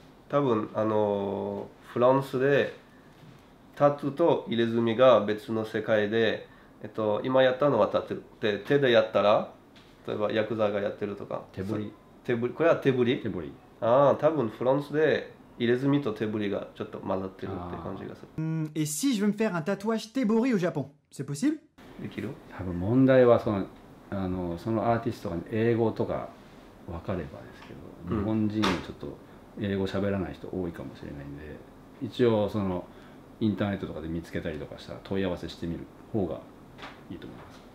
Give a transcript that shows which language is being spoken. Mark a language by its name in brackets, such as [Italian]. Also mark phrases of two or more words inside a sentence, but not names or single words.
[Japanese] 多分フランスでタトゥーと入れ墨が別の世界で、今やったのはタトゥーで、手でやったら例えばヤクザがやってるとか手彫り、これは手彫り。多分フランスで入れ墨と手彫りがちょっと混ざってるって感じがする。 [French] Et si je veux me faire un tatouage tebori au Japon, c'est possible? [Japanese] できる？多分問題はそのアーティストが英語とか分かればですけど、日本人ちょっと英語喋らない人多いかもしれないんで、一応そのインターネットとかで見つけたりとかしたら問い合わせしてみる方がいいと思います。